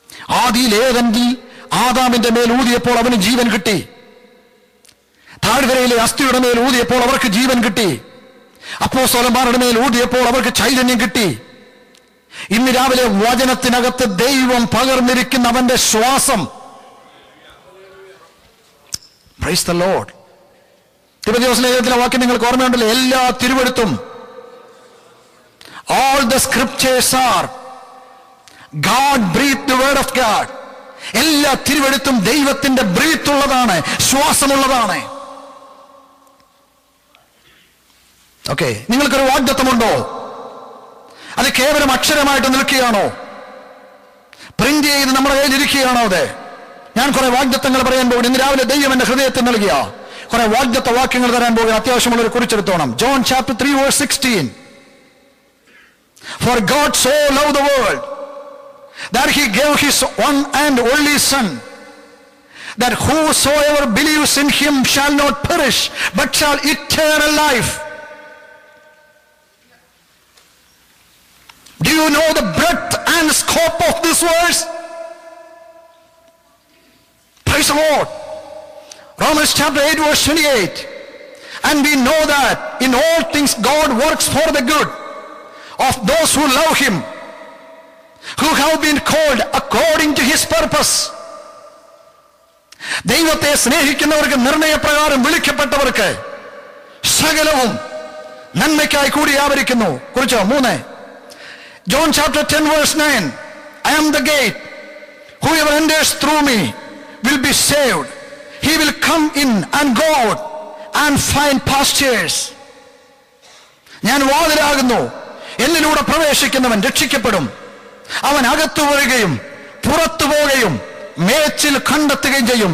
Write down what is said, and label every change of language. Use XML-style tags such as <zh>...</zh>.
<ml>ആദിയിൽ ഏദനിൽ ആദാമിന്റെ മേൽ ഊതിയപ്പോൾ അവന് ജീവൻ കിട്ടി. താഴ്വരയിലെ അസ്ഥിയുടെ മേൽ ഊതിയപ്പോൾ അവർക്ക് ജീവൻ കിട്ടി. അപ്പോസ്തലന്മാരുടെ മേൽ ഊതിയപ്പോൾ അവർക്ക് ചൈതന്യം കിട്ടി. ഇന്ന് രാവിലെ വചനത്തിനകത്ത് ദൈവം പകർന്നിരിക്കുന്ന അവന്റെ ശ്വാസം. Praise the Lord. തിമോഥെയോസ് ലേഖനത്തിലെ വാക്യം നിങ്ങൾക്ക് ഓർമ്മയുണ്ടല്ലോ, എല്ലാ തിരുവെഴുത്തും,</ml> <en>all the scriptures are God breathed the word of God.</en> <ml>എല്ലാ തിരുവെഴുത്തും ദൈവത്തിന്റെ ബ്രീത്ത് ഉള്ളതാണ്, ശ്വാസമുള്ളതാണ്. ഓക്കെ, നിങ്ങൾക്കൊരു വാഗ്ദത്തമുണ്ടോ? അത് കേവലം അക്ഷരമായിട്ട് നിൽക്കുകയാണോ? പ്രിന്റ് ചെയ്ത് നമ്മുടെ കയ്യിൽ ഇരിക്കുകയാണോ? അത് ഞാൻ കുറെ വാഗ്ദത്തങ്ങൾ പറയാൻ പോകും. ഇന്ന് രാവിലെ ദൈവം എന്റെ ഹൃദയത്തിൽ നൽകിയ കുറെ വാഗ്ദത്ത വാക്യങ്ങൾ തരാൻ പോകുക. അത്യാവശ്യമുള്ളൊരു കുറിച്ചെടുത്തോണം.</ml> <en>John chapter 3 verse 16. For God so loved the world that He gave His one and only Son, that whosoever believes in Him shall not perish but shall eternal life. Do you know the breadth and scope of this verse? Praise the Lord. Romans chapter 8 verse 28. And we know that in all things God works for the good of those who love Him, who have been called according to His purpose.</en> <ml>ദൈവത്തെ സ്നേഹിക്കുന്നവർക്ക്, നിർണയപ്രകാരം വിളിക്കപ്പെട്ടവർക്ക് സകലവും നന്മയ്ക്കായി കൂടി ആവരിക്കുന്നു. കുറിച്ചോ 3.</ml> <en>John chapter 10 verse 9. I am the gate. Whoever enters through me will be saved. He will come in and go out and find pastures.</en> <ml>ഞാൻ വാതിലാകുന്നു, എന്നിലൂടെ പ്രവേശിക്കുന്നവൻ രക്ഷിക്കപ്പെടും. അവൻ അകത്തു വരികയും പുറത്തു പോവുകയും മേച്ചിൽ കണ്ടെത്തുകയും ചെയ്യും.</ml>